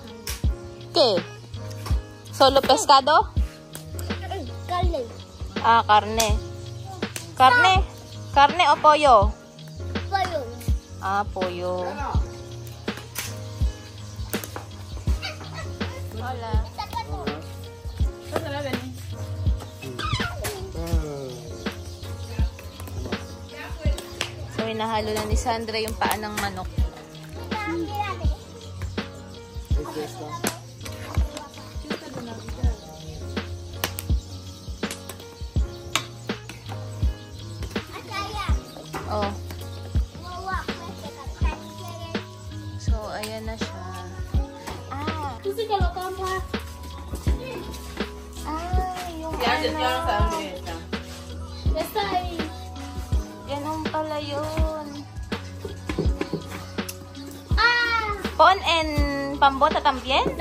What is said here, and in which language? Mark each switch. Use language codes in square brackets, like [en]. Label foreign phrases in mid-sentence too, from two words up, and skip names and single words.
[es] ¿Qué? ¿Solo pescado? Carne. Carne. ¿Carne o pollo? Pollo. Pollo. Hola. [tl] So, hinahalo na ni Sandra yung paa ng manok. Oh. So, ayan na siya. Yung ganun pala yun. [es] Pon en pambota también?